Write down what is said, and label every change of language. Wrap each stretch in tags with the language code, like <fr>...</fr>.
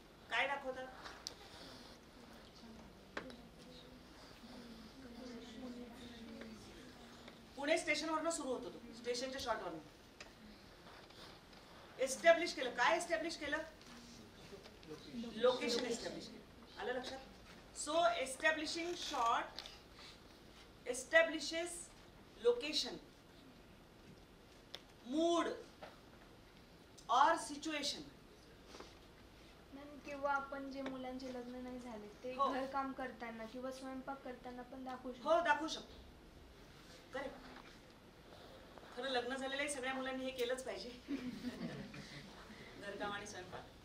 <mr>काय दाखवतात, पुणे स्टेशनवरनं सुरू होतो. तो स्टेशनच्या शॉटवरनं एस्टॅब्लिश केलं. काय एस्टॅब्लिश केलं, लोकेशन एस्टॅब्लिश केलं. आलं लक्षात.</mr> <en>So establishing shot establishes location, mood और situation.</en> <mr>किंवा आपण जे मुलांचे लग्न नाही झाले ते हो. घर काम करताना किंवा स्वयंपाक करताना पण दाखवू शकतो. हो, दाखवू शकतो. करेक्ट. खरं लग्न झालेल्या सगळ्या मुलांनी हे केलंच पाहिजे, घरकाम आणि स्वयंपाक.</mr>